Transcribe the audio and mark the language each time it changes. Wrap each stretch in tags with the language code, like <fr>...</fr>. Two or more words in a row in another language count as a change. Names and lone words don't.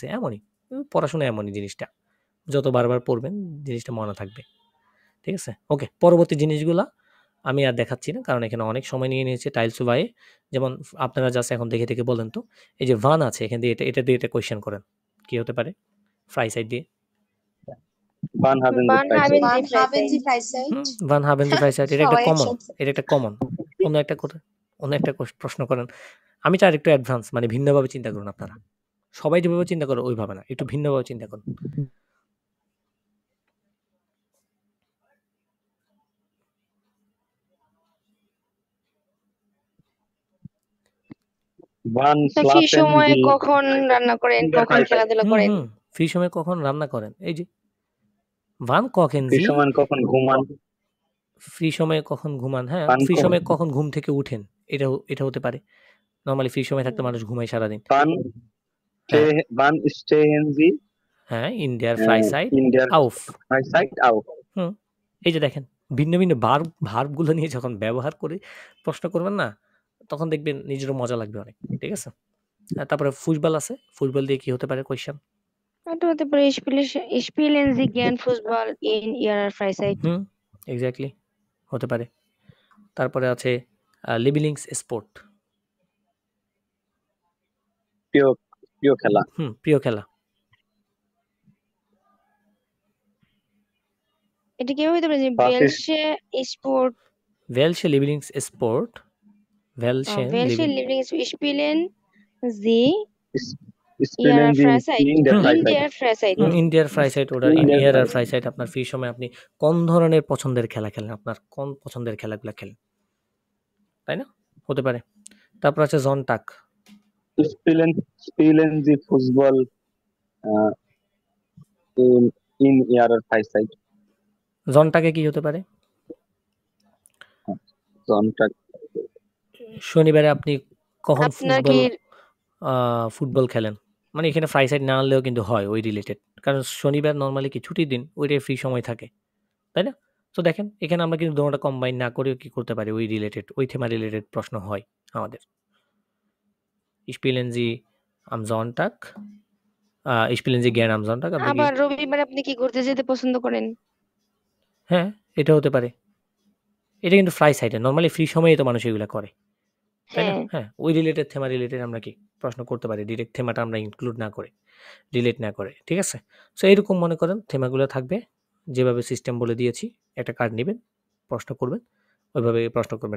<bn>এমনই। পড়াশোনা এমনই জিনিসটা। যত বারবার পড়বেন জিনিসটা মনে থাকবে। ঠিক আছে? ওকে। পরবর্তী জিনিসগুলা আমি আর দেখাচ্ছি না। কারণ এখানে অনেক সময় নিয়ে নিয়েছে টাইলস বায়ে। যেমন আপনারা জাস্ট এখন দেখে বলেন তো, এই যে ভান আছে এখান দিয়ে এটা দিয়ে এটা কোয়েশ্চেন করেন। কি হতে পারে? ফ্রাই সাইড দিয়ে।</bn> <de>Wann haben Sie Wann haben Freizeit? Sie Wann haben Sie Freizeit? Freizeit? Wann haben Sie Freizeit.</de> <bn>এটা একটা সবাই কমন। একসাথে। এটা একটা কমন। অন্য একটা প্রশ্ন করেন। আমি চাই একটু অ্যাডভান্স, মানে ভিন্নভাবে চিন্তা করুন আপনারা। সবাই যেভাবে চিন্তা করে ওইভাবে না। একটু ভিন্নভাবে চিন্তা করুন।</bn> <de>Wann</de> <bn>তো কি</bn> <de>schlafen</de> <bn>সময়ে</bn> <de>Sie</de> <bn>কখন রান্না করেন,</bn> <de>in der</de> <bn>কখন</bn> <de>Freizeit?</de> <bn>খেলাধুলা করেন? ফ্রি সময়ে কখন রান্না করেন? এই যে ভান কখন</bn> <de>Wie</de> <bn>জি?</bn> <de>schon mal kochen,</de> <bn>ঘুমান? ফ্রি সময়ে কখন ঘুমান? হ্যাঁ,</bn> <de>Wann</de> <bn>ফ্রি ko- সময়ে কখন ঘুম থেকে উঠেন? এটা হতে পারে। নরমালি ফ্রি সময় থাকতে মানুষ ঘুমায় সারাদিন। হ্যাঁ,</bn> <de>Wann stehen Sie হ্যাঁ, in der Freizeit in der আউফ। Freizeit auf?</de> <bn>হুম, এই যে দেখেন ভিন্ন ভার্বগুলো নিয়ে যখন ব্যবহার করে প্রশ্ন করবেন না, তখন দেখবেন নিজেরও মজা লাগবে অনেক। ঠিক আছে? তারপরে ফুটবল আছে। ফুটবল দিয়ে কি হতে পারে কোয়েশ্চেন? এটা হতে পারে</bn> <de>Spielen Sie gern Fußball in Ihrer Freizeit?</de> <bn>এক্স্যাক্টলি হতে পারে। তারপরে আছে লিভিলিংস স্পোর্ট। প্রিয় খেলা। প্রিয় খেলা। এটা কিভাবে হতে পারে যে</bn> <de>Was ist Welsche Sport, Welche Lieblingssport? Welchen Welsche Lieblings Spielen Sie is- ihrer spielen Sie Freizeit? in der In Freizeit? der Freizeit. in Ihrer Freizeit ওটা In ইন der ইয়ারার Freizeit.</de> <bn>ফ্রাইসাইট আপনার ফ্রি সময় আপনি কোন ধরনের পছন্দের খেলা খেলেন, আপনার কোন পছন্দের খেলাগুলো খেলেন, তাই না? হতে পারে। তারপর আছে জনটাক।</bn> <de>Spielen Sie Fußball äh, in Ihrer Freizeit?</de> <bn>জনটাকে কি হতে পারে?</bn> <de>Sonntag.</de> <bn>শনিবারে আপনি কখন আপনার কি ফুটবল খেলেন, মানে এখানে ফ্রাইসাইট না আনলেও কিন্তু হয় ওই রিলেটেড, কারণ শনিবার নর্মালি কি ছুটির দিন, ওইটাই ফ্রি সময় থাকে, তাই না? তো দেখেন এখানে আমরা কিন্তু দুটোটা কম্বাইন না করেও কি করতে পারি, ওই রিলেটেড ওই থেমা রিলেটেড প্রশ্ন হয় আমাদের।</bn> <de>Spielen Sie am Sonntag? Spielen Sie gerne am Sonntag?</de> <bn>আপনি কি আবার রবিবার আপনি কি ঘুরতে যেতে পছন্দ করেন? হ্যাঁ, এটা হতে পারে। এটা কিন্তু ফ্রাইসাইটে নরমালি ফ্রি সময়েই তো মানুষ এগুলা করে, তাই না? হ্যাঁ। হ্যাঁ, ওই রিলেটেড থেমা রিলেটেড আমরা কি প্রশ্ন করতে পারি, ডিরেক্ট থেমাটা আমরা ইনক্লুড না করে, রিলেট না করে, ঠিক আছে? সো এরকম মনে করেন থেমাগুলো থাকবে, যেভাবে সিস্টেম বলে দিয়েছি, একটা কার্ড নেবেন, প্রশ্ন করবেন, ওইভাবে প্রশ্ন করবেন।</bn>